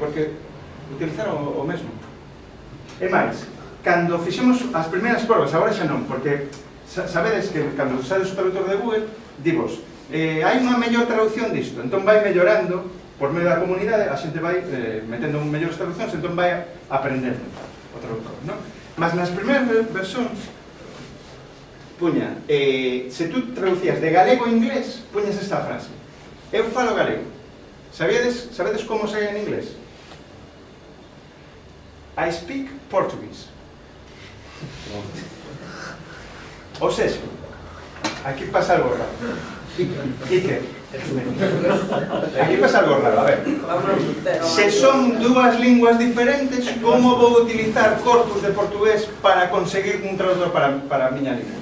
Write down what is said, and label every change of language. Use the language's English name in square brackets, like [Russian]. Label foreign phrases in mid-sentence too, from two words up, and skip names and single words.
[Galician] Porque utilizaron o mesmo. E máis, cando fixemos as primeiras probas, agora xa non, porque sabedes que cando usades o traductor de Google, divos, hai unha mellor traducción disto, entón vai mellorando por medio da comunidade, a xente vai metendo mellores traduccións, entón vai aprendendo o traductor, non? Mas nas primeiras versións puña, se tú traducías de galego a inglés, puñas esta frase: eu falo galego. Sabedes como saía en inglés? [English] I speak Portuguese. [Galician] O sexa, aquí pasa algo raro. E que? Aquí pasa algo raro, a ver. Se son dúas linguas diferentes, como vou utilizar corpus de portugués para conseguir un traductor para a miña lingua?